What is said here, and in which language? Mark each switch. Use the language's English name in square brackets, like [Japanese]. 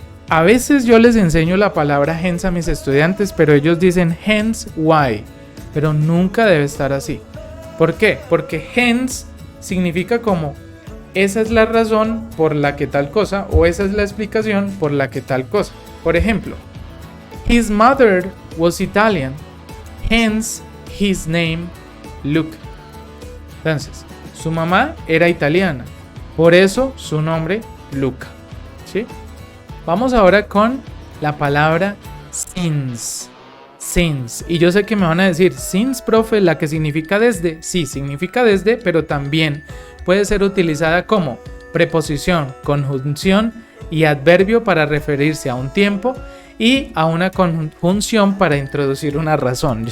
[Spanish] A veces yo les enseño la palabra hence a mis estudiantes, pero ellos dicen [English] hence why, [Spanish] pero nunca debe estar así. ¿Por qué? Porque hence significa como esa es la razón por la que tal cosa, o esa es la explicación por la que tal cosa. Por ejemplo, [English] his mother was Italian, hence his name Luke. [Spanish] Entonces, su mamá era italiana, por eso su nombre Luca. ¿Sí? Vamos ahora con la palabra since. Since. Y yo sé que me van a decir, since, profe, la que significa desde. Sí, significa desde, pero también puede ser utilizada como preposición, conjunción y adverbio para referirse a un tiempo y a una conjunción para introducir una razón.